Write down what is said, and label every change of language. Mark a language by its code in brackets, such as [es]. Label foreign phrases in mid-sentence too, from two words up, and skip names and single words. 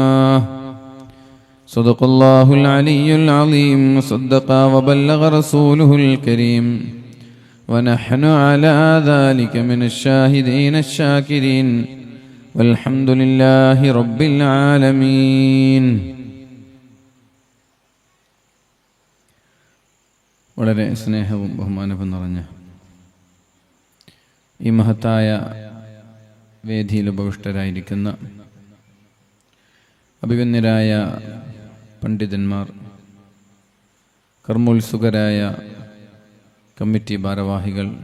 [ar] صدق الله العلي العظيم. صدق وبلغ رسوله الكريم ونحن على ذلك من الشاهدين الشاكرين والحمد لله رب العالمين. [ml] വളരെ സ്നേഹവും ബഹുമാനവും നിറഞ്ഞ ഈ മഹത്തായ വേദിയിൽ ഉപവിഷ്ടരായിരിക്കുന്ന അഭിവന്യരായ പണ്ഡിതന്മാർ, കർമ്മോത്സുകരായ കമ്മിറ്റി ഭാരവാഹികൾ,